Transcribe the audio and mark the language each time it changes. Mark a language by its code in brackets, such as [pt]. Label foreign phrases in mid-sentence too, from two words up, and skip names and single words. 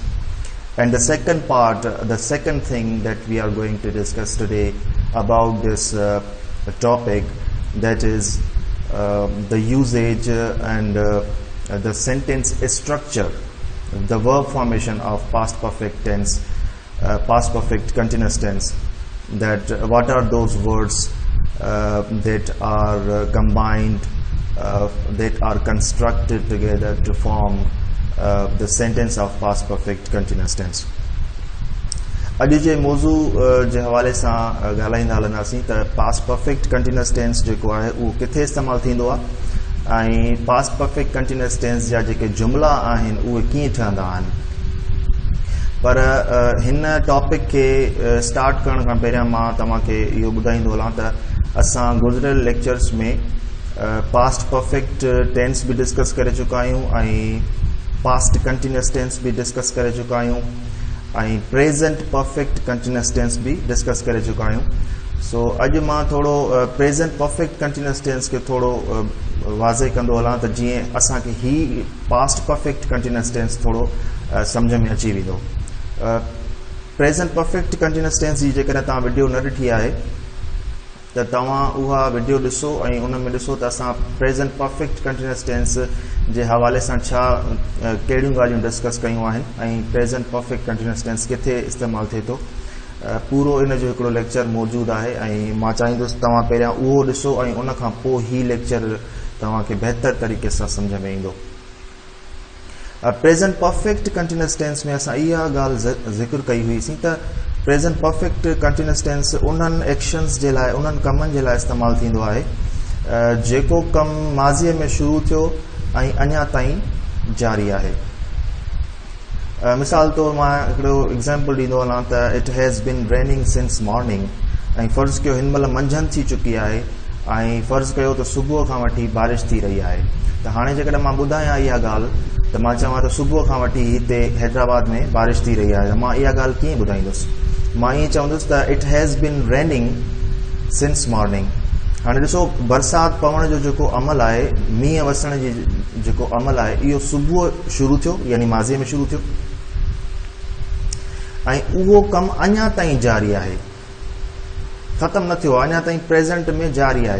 [en] And the second part, the second thing that we are going to discuss today about this topic, that is the usage and the sentence structure, the verb formation of past perfect tense, past perfect continuous tense. That what are those words that are combined, that are constructed together to form the sentence of past perfect continuous tense. [sd] अॼु जे मौज़ू जे हवाले सां ॻाल्हाईंदा हलंदासीं त [en] past perfect continuous tense [sd] जेको आहे उहो किथे इस्तेमालु थींदो आहे ऐं [en] past perfect continuous tense [sd] जा जेके जुमला आहिनि उहे कीअं ठहंदा आहिनि. पर हिन टॉपिक खे स्टार्ट करण खां पहिरियां मां तव्हांखे इहो ॿुधाईंदो हलां त असां गुज़िरियल लेक्चर्स में [en] past perfect tense [sd] भी डिस्कस करे चुका आहियूं ऐं [en] past continuous tense [sd] भी डिस्कस करे चुका आहियूं ऐं [en] present perfect continuous tense [sd] भी डिस्कस करे चुका आहियूं. सो अॼु मां थोरो [en] present perfect continuous tense [sd] खे थोरो वाज़े कंदो हलां त जीअं असांखे ही [en] past perfect continuous tense [sd] थोरो सम्झ में अची वेंदो. [en] present perfect continuous tense [sd] जी जेकॾहिं तव्हां वीडियो न ॾिठी आहे त तव्हां उहा वीडियो ॾिसो ऐं उन में ॾिसो त असां [en] present perfect continuous tense [sd] जे हवाले सां छा कहिड़ियूं ॻाल्हियूं डिस्कस कयूं आहिनि ऐं [en] present perfect continuous tense [sd] किथे इस्तेमालु थिए थो. पूरो इन जो हिकिड़ो लेक्चर मौजूदु आहे ऐं मां चाहींदुसि तव्हां पहिरियां उहो ॾिसो ऐं उन खां पोइ ही लेक्चर तव्हांखे बहितर तरीक़े सां सम्झ में ईंदो. [en] present perfect continuous tense [sd] में असां इहा ॻाल्हि ज़िक्र कई हुईसीं त [en] present perfect continuous tense [sd] उन्हनि एक्शन्स जे लाइ, उन्हनि कमनि जे लाइ इस्तेमालु थींदो आहे जेको कमु माज़ीअ में शुरू थियो ऐं अञा ताईं जारी आहे. मिसाल तौरु मां हिकिड़ो एग्ज़ाम्पल ॾींदो हलां त [en] it has been raining since morning [sd] ऐं फ़र्ज़ु कयो हिन महिल मंझंदि थी चुकी आहे ऐं फ़र्ज़ु कयो त सुबुह खां वठी बारिश थी रही आहे. त हाणे जेकॾहिं मां ॿुधायां इहा ॻाल्हि त मां चवां त सुबुह खां वठी हिते हैदराबाद में बारिश थी रही आहे त मां इहा ॻाल्हि कीअं ॿुधाईंदुसि. मां ईअं चवंदुसि त [en] It has been raining since morning. [sd] हाणे ॾिसो बरसाति पवण जो जेको अमल आहे, मींहं वसण जी जेको अमल आहे, इहो सुबुह शुरू थियो यानी माज़ीअ में शुरू थियो ऐं उहो कमु अञा ताईं जारी आहे, ख़तमु न थियो आहे, अञा ताईं प्रेज़ेंट में जारी आहे.